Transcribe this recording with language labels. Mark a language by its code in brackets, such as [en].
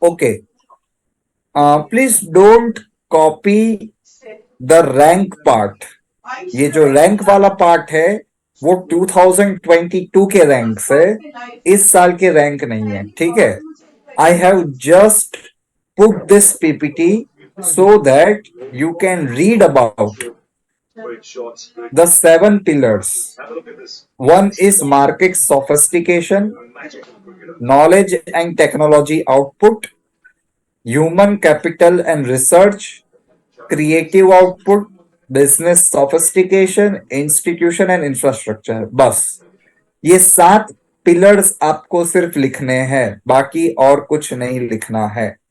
[en] okay please don't copy the rank part [hi] ये जो rank वाला पार्ट है वो 2022 के रैंक से इस साल के रैंक नहीं है ठीक है [en] I have just put this PPT so that you can read about Great shots, great. the 7 pillars. Have a look at this. One is market sophistication, Magical cricketer. knowledge and technology output, human capital and research, creative output, business sophistication, institution and infrastructure. [hi] बस ये 7 pillars आपको सिर्फ लिखने हैं बाकी और कुछ नहीं लिखना है